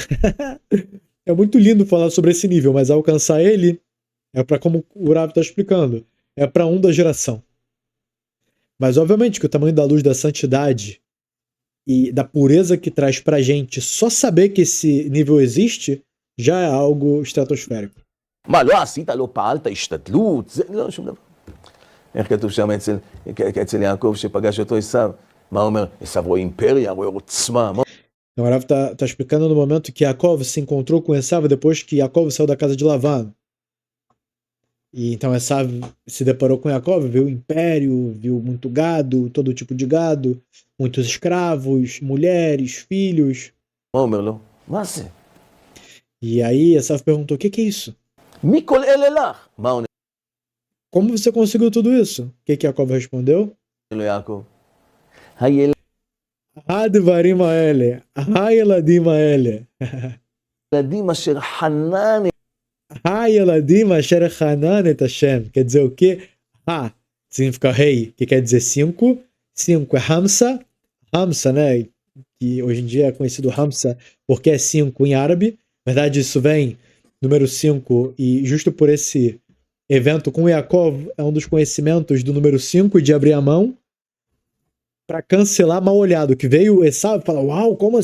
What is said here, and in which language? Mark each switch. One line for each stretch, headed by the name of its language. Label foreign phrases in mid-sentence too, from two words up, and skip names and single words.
Portuguese: É muito lindo falar sobre esse nível, mas alcançar ele é para, como o Rav está explicando, é para um da geração. Mas obviamente que o tamanho da luz da santidade e da pureza que traz pra gente só saber que esse nível existe já é algo estratosférico.
Hebrew: מה, לא עשית, לא פעלת, השתדלות, זה לא שום דבר. איך כתוב שם אצל יעקב שפגש אותו עשיו? מה אומר? עשיו רואה אימפריה, רואה עוצמה.
Portuguese: Então, o Rav tá explicando no momento que Yaakov se encontrou com Esav depois que Yaakov saiu da casa de Lavan. E então Esav se deparou com Yaakov, viu o império, viu muito gado, todo tipo de gado, muitos escravos, mulheres, filhos.
Hebrew: מה אומר לו? מה זה?
Portuguese: E aí Esav perguntou, o que é isso?
Hebrew: מי כל אלה לך? מה עונה
Portuguese: Como você conseguiu tudo isso? O que Yaakov respondeu?
Hebrew: לו יעקב? הילדים הדברים האלה, הילדים האלה. אשר חנן הילדים אשר חנן את השם.
Portuguese: Quer dizer o quê? Ha significa rei, que quer dizer 5. 5 é Hamsa. Hamsa, né? Que hoje em dia é conhecido Hamsa porque é 5 em árabe. Na verdade, isso vem número 5 e justo por esse evento com Yaakov é um dos conhecimentos do número 5 de abrir a mão para cancelar mal olhado, que veio Esav e fala, uau, como assim?